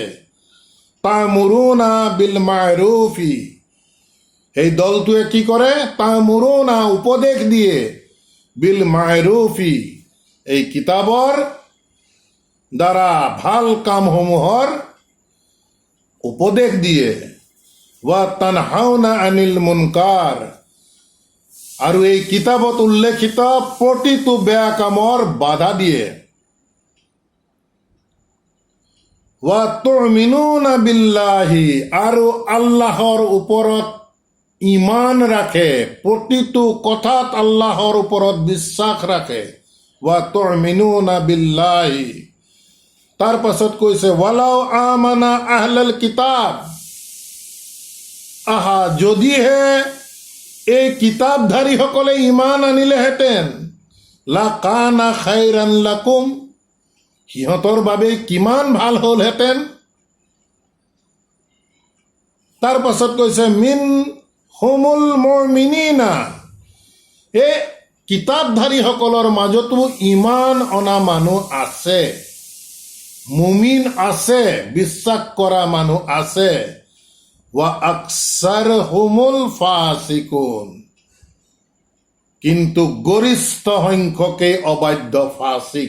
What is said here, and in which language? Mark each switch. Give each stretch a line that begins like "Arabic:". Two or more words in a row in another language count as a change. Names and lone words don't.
Arabic: تأمرون بالمعروف,
Assamese: এই দলটোৱে কি কৰে? তা'মুৰুনা, উপদেশ দিয়ে,
Arabic: بالمعروف,
Assamese: এই কিতাবৰ দ্বাৰা ভাল কামসমূহৰ উপদেশ দিয়ে।
Arabic: وتنهون عن المنكر,
Assamese: আৰু এই কিতাবত উল্লেখিত প্ৰতিটো বেয়া কামৰ বাধা দিয়ে।
Arabic: وتؤمنون بالله,
Assamese: আৰু আল্লাহৰ ওপৰত ইমান ৰাখে, প্ৰতিটো কথাত আল্লাহৰ ওপৰত বিশ্বাস ৰাখে।
Arabic: وتؤمنون بالله,
Assamese: তাৰ পাছত কৈছে
Arabic: ولو آمن أهل الكتاب,
Assamese: আহা যদিহে এই কিতাপধাৰীসকলে ইমান আনিলেহেঁতেন,
Arabic: لكان خيرا لكم,
Assamese: সিহঁতৰ বাবে কিমান ভাল হ'লহেঁতেন। তাৰ পাছত কৈছে
Arabic: منهم المؤمنين,
Assamese: এই কিতাপধাৰীসকলৰ মাজতো ইমান অনা মানুহ আছে, মুমিন আছে, বিশ্বাস কৰা মানুহ আছে।
Arabic: وأكثرهم الفاسقون,
Assamese: কিন্তু গৰিষ্ঠ সংখ্যকে অবাধ্য ফাসিক।